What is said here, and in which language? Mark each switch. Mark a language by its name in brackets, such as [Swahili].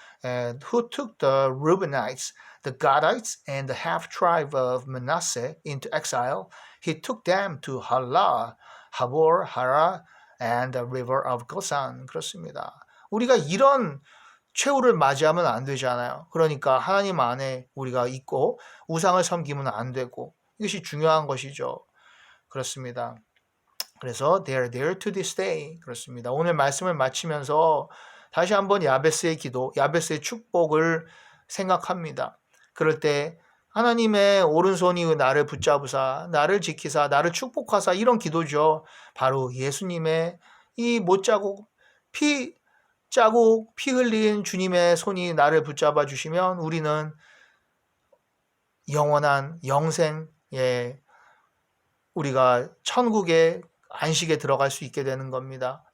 [English] And who took the Reubenites, the Gadites, and the half tribe of Manasseh into exile. He took them to Halah, Habor, Hara, and the river of Gosan. [Korean] 그렇습니다. 우리가 이런 최후를 맞이하면 안 되잖아요. 그러니까 하나님 안에 우리가 있고 우상을 섬기면 안 되고 이것이 중요한 것이죠. 그렇습니다. [English] 그래서 they are there to this day. [Korean] 그렇습니다. 오늘 말씀을 마치면서 다시 한번 야베스의 기도, 야베스의 축복을 생각합니다. 그럴 때 하나님의 오른손이 나를 붙잡으사 나를 지키사 나를 축복하사 이런 기도죠. 바로 예수님의 이 못자국 피 흘린 주님의 손이 나를 붙잡아 주시면 우리는 영원한 영생에 우리가 천국의 안식에 들어갈 수 있게 되는 겁니다.